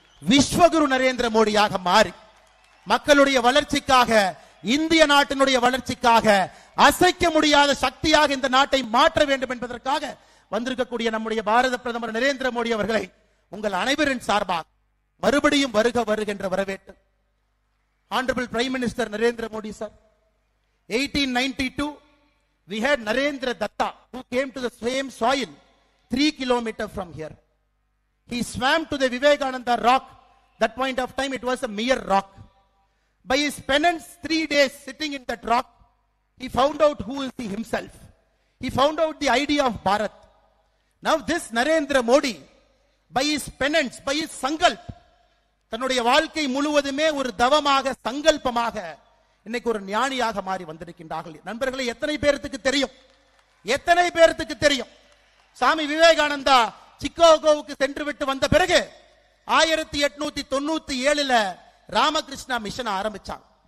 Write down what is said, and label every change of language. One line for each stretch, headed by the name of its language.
Tamil: விஸ்வகுரு நரேந்திர மோடியாக மாறி மக்களுடைய வளர்ச்சிக்காக, இந்திய நாட்டினுடைய வளர்ச்சிக்காக அசைக்க முடியாத சக்தியாக இந்த நாட்டை மாற்ற வேண்டும் என்பதற்காக வந்திருக்கக்கூடிய நம்முடைய பாரத பிரதமர் நரேந்திர மோடி அவர்களை உங்கள் அனைவரின் சார்பாக மறுபடியும் வருக வருக என்ற வரவேற்று.
English: Honorable Prime Minister Narendra Modi sir, 1892 we had Narendra Datta who came to the same soil 3 kilometers from here. He swam to the Vivekananda rock. That point of time it was a mere rock. By his penance 3 days sitting in that rock, he found out who is he himself. He found out the idea of Bharat. Now this Narendra Modi, by his penance, by his sankalp,
Tamil: தன்னுடைய வாழ்க்கை முழுவதுமே ஒரு தவமாக, சங்கல்பமாக இன்னைக்கு ஒரு ஞானியாக மாறி வந்திருக்கின்றார்கள். நண்பர்களே, எத்தனை பேருக்கு தெரியும், எத்தனை பேருக்கு தெரியும், சாமி விவேகானந்தா சிக்காகோவுக்கு சென்று விட்டு வந்த பிறகு 1897 ராமகிருஷ்ணா மிஷன் ஆரம்பிச்சாங்க.